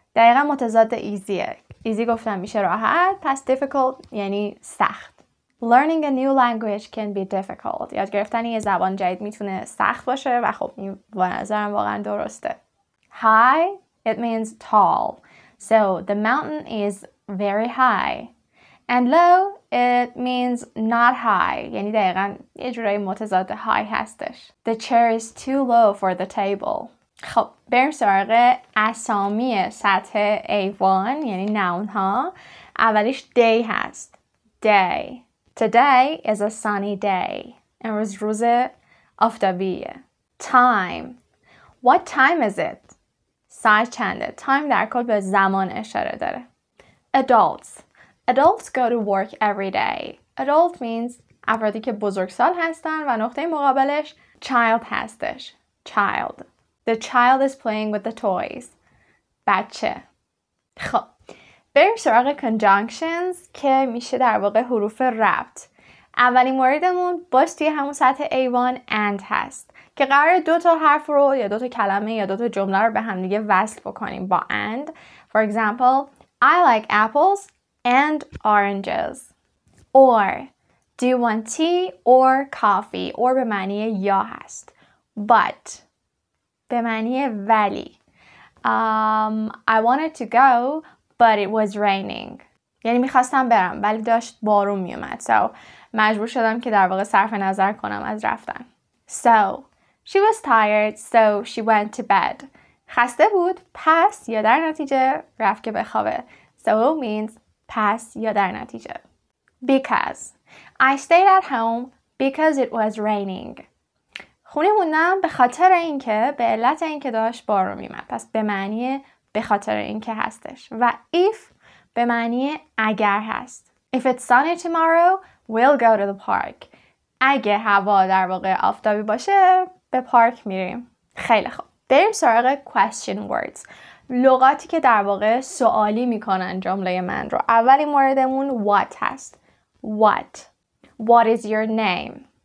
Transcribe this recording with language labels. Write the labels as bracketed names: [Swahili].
[Persian] دقیقا متضاد easyه. Easy گفتم میشه راحت. پس difficult یعنی سخت. [English] Learning a new language can be difficult. [Persian] یاد گرفتن یه زبان جدید میتونه سخت باشه و خب این به نظرم واقعا درسته. [English] High, it means tall. So the mountain is very high. And low, it means not high. [Persian] یعنی دقیقا یه جورایی متضاد high هستش. [English] The chair is too low for the table. [Persian] خب بریم سراغ اسامی سطح A1 یعنی نون ها. اولیش day هست. [English] Day. Today is a sunny day. [Persian] امروز روز آفتابیه. [English] Time. What time is it? [Persian] ساعت چنده؟ Time در کل به زمان اشاره داره. [English] Adults. Adults go to work every day. Adult means [Persian] افرادی که بزرگسال هستن و نقطه مقابلش child هستش. [English] Child. The child is playing with the toys. [Persian] بچه. خب. بریم سراغ conjunctions که میشه در واقع حروف ربط. اولین موردمون باز توی همون سطح A1 and هست که قراره 2 تا حرف رو یا 2 تا کلمه یا 2 تا جمله رو به هم دیگه وصل بکنیم با and. [English] For example, I like apples and oranges. Or, do you want tea or coffee? [Persian] Or به معنی یا هست. [English] But, [Persian] به معنی ولی. [English] I wanted to go, but it was raining. [Persian] یعنی میخواستم برم ولی داشت بارون میومد. So مجبور شدم که در واقع صرف نظر کنم از رفتن. [English] So she was tired so she went to bed. [Persian] خسته بود پس یا در نتیجه رفت که بخوابه. [English] So means [Persian] پس یا در نتیجه. [English] Because I stayed at home because it was raining. [Persian] خونه موندم به خاطر اینکه به علت اینکه داشت بارون میومد. پس به معنی به خاطر اینکه هستش. و if به معنی اگر هست. [English] If it's sunny tomorrow, we'll go to the park. [Persian] اگه هوا در واقع آفتابی باشه به پارک میریم. خیلی خوب. بریم سراغ question words. لغاتی که در واقع سوالی میکنن جمله من رو. اولی موردمون what هست. [English] What. What is your name?